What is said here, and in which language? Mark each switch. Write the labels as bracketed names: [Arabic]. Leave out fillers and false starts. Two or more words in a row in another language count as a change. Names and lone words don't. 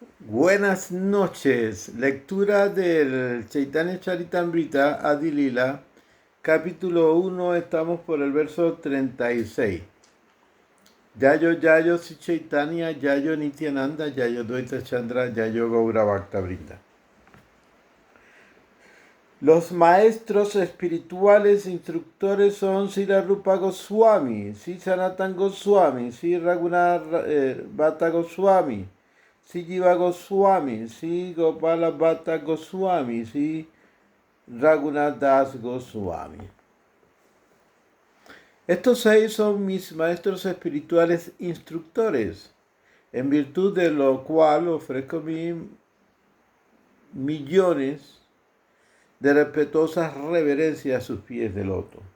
[Spanish] Buenas noches. Lectura del Chaitanya Charitamrita Adi Lila, capítulo 1, estamos por el verso 36. [Sanskrit] Yayo Yayo Si Chaitanya, Yayo Nityananda, Yayo Dvaita Chandra, Yayo Gaura Bhakta Vrinda. [Spanish] Los maestros espirituales instructores son Srila Rupa Goswami, Sri Sanatan Goswami, Sri Raghunath Bhatta Goswami, Sri Jiva Goswami, Sri Gopala Bhatta Goswami, Sri Raghunath Das Goswami. Estos 6 son mis maestros espirituales instructores, en virtud de lo cual ofrezco millones de respetuosas reverencias a sus pies de loto.